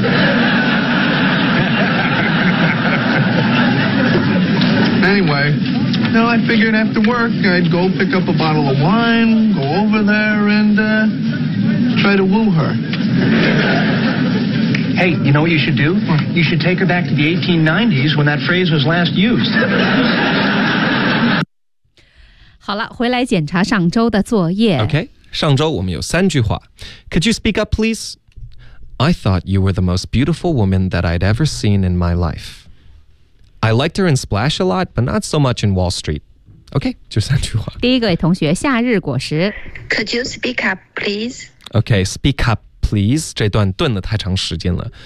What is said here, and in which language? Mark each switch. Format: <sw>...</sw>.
<en>Anyway, you know, I figured after work, I'd go pick up a bottle of wine, go over there and, try to woo her. Hey, you know what you should do? You should take her back to the 1890s when that phrase was last used.</en> <zh>好了，回来检查上周的作业。 OK, 上周我们有三句话。</zh> <en>Could you speak up, please? I thought you were the most beautiful woman that I'd ever seen in my life. I liked her in Splash a lot, but not so much in Wall Street.</en> <zh>Okay, 就三句话。第一个同学，夏日果实。</zh> <en>Could you speak up, please?</en> <zh>Okay,</zh> <en>speak up, please.</en> <zh>这段顿了太长时间了。</zh>